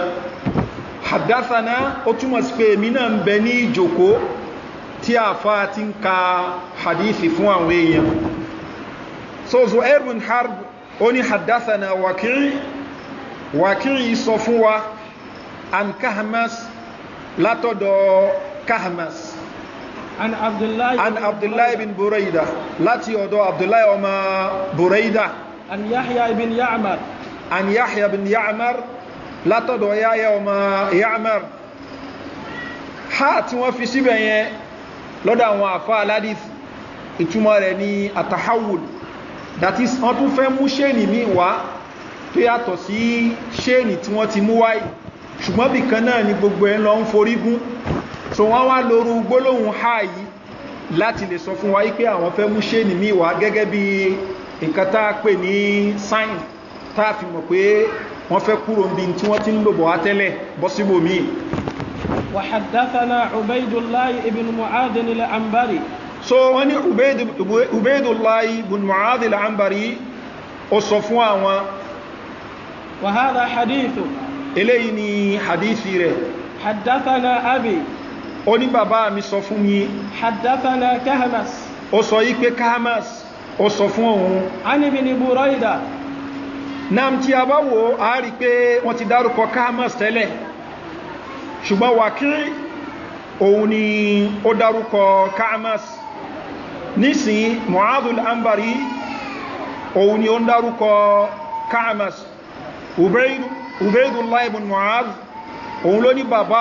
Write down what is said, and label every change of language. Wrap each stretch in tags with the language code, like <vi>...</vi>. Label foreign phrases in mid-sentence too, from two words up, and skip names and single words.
<yo>Haddathana ó túmọ̀ sí pé èmi náà ń bẹ ní ìjókòó tí àfá ti ń ka hadithi fún àwọn èèyàn. So Zuhair bin Harb ó ní haddathana Waki' sọ fún wa an Kahmas látọ̀dọ̀ Kahmas an Abdullahi bin Burayda láti ọ̀dọ̀ Abdullahi ọmọ Burayda an Yahya bin Ya'mar látọ̀dọ̀ Yahya ọmọ Ya'mar. Ha tí wọ́n fi síbẹ̀ yẹn lọ́dọ̀ àwọn àfá aládìs ìtumọ̀ rẹ̀ ní àtàhàwùl,</yo> <en>that is</en> <yo>wọ́n tún fẹ́ mú ṣéènì mí wá tó yàtọ̀ sí ṣéènì tí wọ́n ti mú wáyìí, ṣùgbọ́n bí kan náà ni gbogbo ẹ̀ lọ ń forí gún. So wọ́n wá lóru gbólóhùn ha yìí láti lè sọ fún wa pé àwọn fẹ́ mú ṣéènì mí wá gẹ́gẹ́ bí nǹkan tá a pè ní sign tá a fi mọ̀ pé wọ́n fẹ́ kúrò níbi tí wọ́n ti ń lò bọ̀ wá tẹ́lẹ̀ bọ́ síbò míì.</yo> <ar>وحدثنا عبيد الله بن معاذ العنبري.</ar> <yo>So wọ́n ní Ubaydullah ibn Mu'adh al-Anbari ó sọ fún àwọn.</yo> <ar>وهذا حديث.</ar> <yo>Eléyìí ni hadithi rẹ̀.</yo> <ar>حدثنا أبي.</ar> <yo>Ó ní bàbá mi sọ fún mi.</yo> <ar>حدثنا كهمس.</ar> <yo>Ó sọ yí pé Kahmas ó sọ fún òun.</yo> <ar>عن ابن بريدة.</ar> <yo>Nam tí a bá wò á rí pé wọ́n ti dárúkọ Kahmas tẹ́lẹ̀, ṣùgbọ́n Waki' òun ni ó dárúkọ Ka'mas nísìn Mu'adhul Anbari òun ni ó dárúkọ Ka'mas Ubaydullah ibn Mu'adh òun ló ní bàbá</yo>